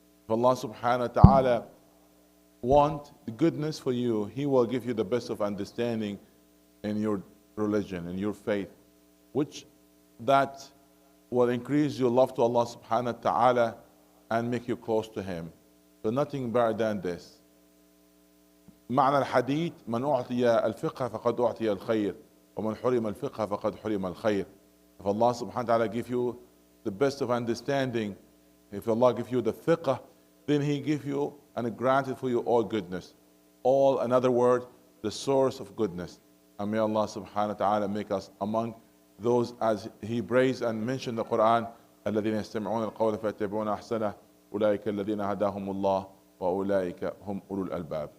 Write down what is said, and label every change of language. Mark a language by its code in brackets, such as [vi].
[en] If Allah subhanahu wa ta'ala want the goodness for you, He will give you the best of understanding in your religion, in your faith, which that will increase your love to Allah subhanahu wa ta'ala and make you close to Him. So nothing better than this. [ar] معنى الحديث من أعطي الفقه فقد أعطي الخير ومن حرم الفقه فقد حرم الخير. [en] If Allah subhanahu wa ta'ala give you the best of understanding, if Allah give you the fiqh, then He give you and granted for you all goodness. All, in other words, the source of goodness. And may Allah subhanahu wa ta'ala make us among those as He praised and mentioned in the Quran, [ar] الذين يستمعون القول فيتبعون أحسنه أولئك الذين هداهم الله وأولئك هم أولو الألباب.